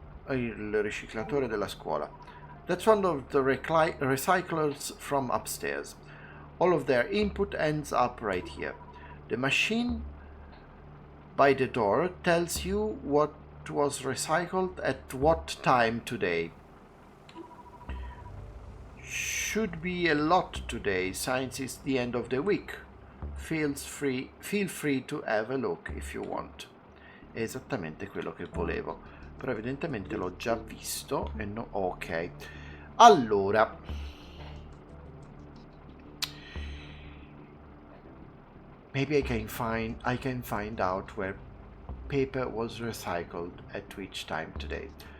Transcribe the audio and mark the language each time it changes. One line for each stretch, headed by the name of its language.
Italian: Il riciclatore della scuola.
English: That's one of the recyclers from upstairs. All of their input ends up right here. The machine by the door tells you what was recycled at what time today. Should be a lot today since it's the end of the week. Feel free to have a look if you want.
Italian: È esattamente quello che volevo, però evidentemente l'ho già visto e no.
English: Ok,
Italian: allora
English: maybe I can find out where paper was recycled at which time today.